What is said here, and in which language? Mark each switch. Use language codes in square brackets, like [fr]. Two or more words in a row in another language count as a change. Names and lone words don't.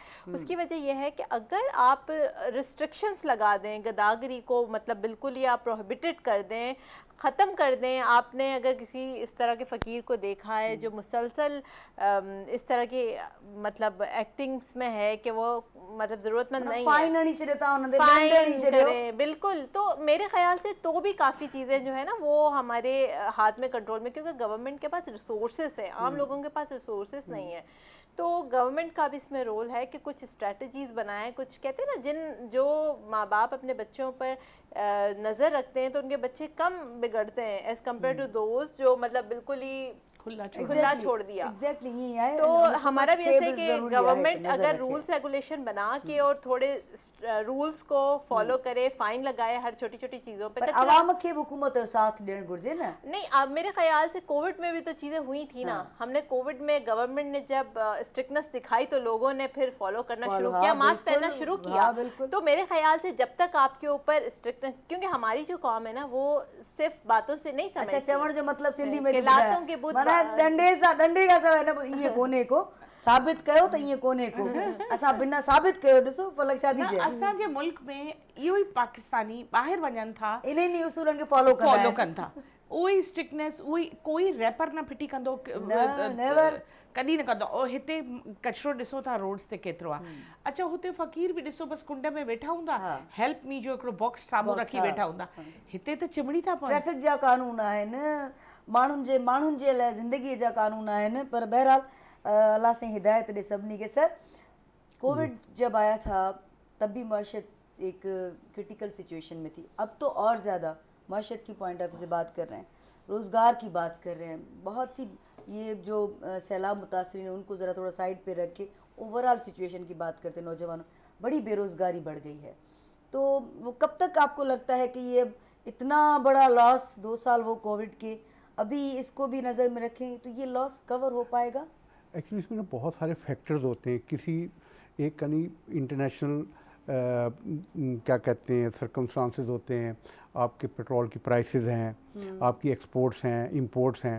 [ur] اس کی وجہ یہ ہے کہ اگر آپ ریسٹرکشنز لگا دیں گداگری کو، مطلب بالکل ہی آپ پروہیبیٹڈ کر دیں، ختم کر دیں. آپ نے اگر کسی اس طرح کے فقیر کو دیکھا ہے جو مسلسل اس طرح کی مطلب ایکٹنگز میں ہے کہ وہ مطلب ضرورت مند نہیں फाइन है, [sd] हणी छॾियो तव्हां हुन ते, दंड हणी फाइन छॾियो। [ur] کریں، بالکل. تو میرے خیال سے تو بھی کافی چیزیں جو ہے نا وہ ہمارے ہاتھ میں کنٹرول میں، کیونکہ گورنمنٹ کے پاس ریسورسز ہے، عام لوگوں کے پاس ریسورسز نہیں ہے. تو گورنمنٹ کا بھی اس میں رول ہے کہ کچھ اسٹریٹیجیز بنائیں. کچھ کہتے ہیں نا، جو ماں باپ اپنے بچوں پر نظر رکھتے ہیں تو ان کے بچے کم بگڑتے ہیں [en] as compare to those [ur] جو مطلب بالکل ہی کھلا چھوڑ دیا. ایگزیکٹلی یہی ہے. تو ہمارا بھی ایسے کہ [sd] ज़रूरी आहे [ur] गवर्नमेंट [sd] त नज़र [ur] अगर [sd] रखे। [en] rules regulation [ur] بنا کے اور تھوڑے رولز کو فالو کرے، فائن لگائے ہر چھوٹی چھوٹی چیزوں پے, [sd] पर [ur] कचरा- [sd] आवाम खे भी हुकूमत जो साथ ॾियणु घुरिजे न। [ur] نہیں، اب میرے خیال سے کووڈ میں بھی تو چیزیں ہوئی تھی نا۔ ہم نے کووڈ میں گورنمنٹ نے جب اسٹرکٹنس دکھائی تو لوگوں نے پھر فالو کرنا شروع کیا، ماسک پہننا شروع کیا. تو میرے خیال سے جب تک آپ کے اوپر اسٹرکٹنس، کیونکہ ہماری جو قوم ہے نا وہ صرف باتوں سے نہیں سمجھتی. [sd] अच्छा, चवण जो मतलब सिंधी में [ur] لاتوں کے بت [sd] माना डंडे खां सवाइ न ईअं कोन्हे को, साबित कयो त ईअं कोन्हे को, असां बिना साबित कयो। ॾिसो फलक छा थी चए, असांजे मुल्क में इहो ई पाकिस्तानी ॿाहिरि वञनि था, इन्हनि उसूलनि खे फॉलो कनि था, उहो ई स्ट्रिक्टनेस, उहो ई कोई रैपर न फिटी कंदो, कॾहिं न कंदो। और हिते कचिरो ॾिसो था रोड्स ते केतिरो आहे। अच्छा, हुते फ़कीर बि ॾिसो बसि कुंड में वेठा हूंदा, [en] help me [sd] जो हिकिड़ो बॉक्स साम्हूं रखी वेठा हूंदा। हिते त चिमड़ी था पवनि। ट्रैफिक जा कानून आहिनि, माण्हुनि जे लाइ ज़िंदगीअ जा कानून आहिनि, पर बहरहाल अल्लाह से हिदायत ॾे सभिनी खे। [ur] سر، کووڈ جب آیا تھا تب بھی معیشت ایک کریٹیکل سچویشن میں تھی، اب تو اور زیادہ معیشت کی [en] point of view [ur] سے بات کر رہے ہیں، روزگار کی بات کر رہے ہیں، بہت سی یہ جو سیلاب متاثرین ہیں ان کو ذرا تھوڑا سائیڈ پے رکھ کے اوورآل سچویشن کی بات کرتے ہیں. نوجوانوں، بڑی بے روزگاری بڑھ گئی ہے, تو وہ کب تک آپ کو لگتا ہے کہ یہ اتنا بڑا لاس 2 سال وہ کووڈ کے ابھی اس کو بھی نظر میں رکھیں تو یہ لاس کور ہو پائے گا؟ ایکچولی اس میں نا بہت سارے فیکٹرز ہوتے ہیں. کسی ایک کنی انٹرنیشنل کیا کہتے ہیں سرکمسٹانسز ہوتے ہیں, آپ کے پیٹرول کی پرائسز ہیں, آپ کی ایکسپورٹس ہیں, امپورٹس ہیں.